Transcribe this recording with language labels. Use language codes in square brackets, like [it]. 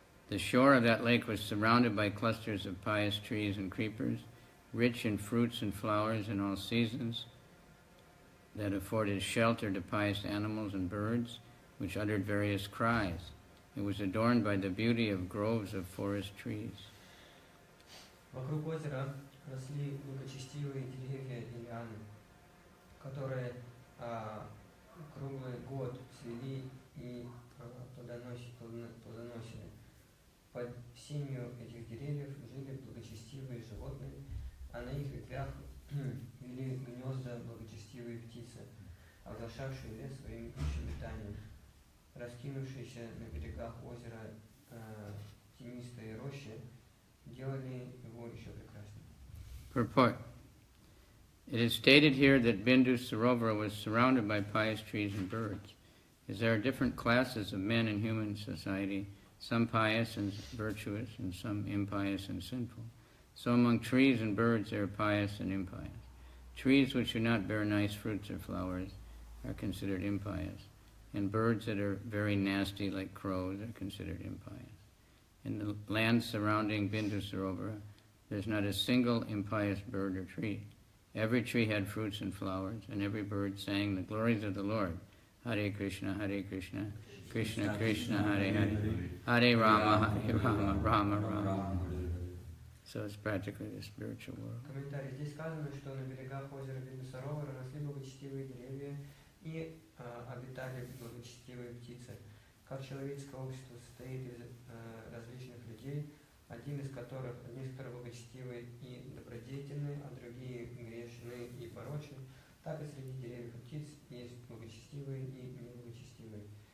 [en] The shore of that lake was surrounded by clusters of pious trees and creepers, rich in fruits and flowers in all seasons, that afforded shelter to pious animals and birds, which uttered various cries. It was adorned by the beauty of groves of forest trees. [ru] Вокруг озера росли благочестивые деревья и лианы, которые круглый год цвели и плодоносили. Под сенью этих деревьев жили благочестивые животные, а на их ветвях вели гнезда благочестивые птицы, оглашавшие лес своим щебетанием. Раскинувшиеся на берегах озера тенистые рощи делали его еще прекраснее. [en] Purport. It is stated here that Bindu Sarovar was surrounded by pious trees and birds. is there are different classes of men in human society, some pious and virtuous, and some impious and sinful. So among trees and birds there are pious and impious. Trees which do not bear nice fruits or flowers are considered impious, and birds that are very nasty like crows are considered impious. In the land surrounding Bindu Sarovara, there's not a single impious bird or tree. Every tree had fruits and flowers, and every bird sang the glories of the Lord. [sa] Hare Krishna, Krishna Krishna, Hare Hare, Hare Rama, Rama Rama. [en] So it's practically the spiritual world. [ru] Комментарий. Здесь сказано, что на берегах озера Биндусарова росли благочестивые деревья и обитали благочестивые птицы. Как человеческое общество состоит из различных людей, одни из которых благочестивые и добродетельные, а другие грешные и порочные, так и среди деревьев и птиц есть благочестивые и неблагочестивые.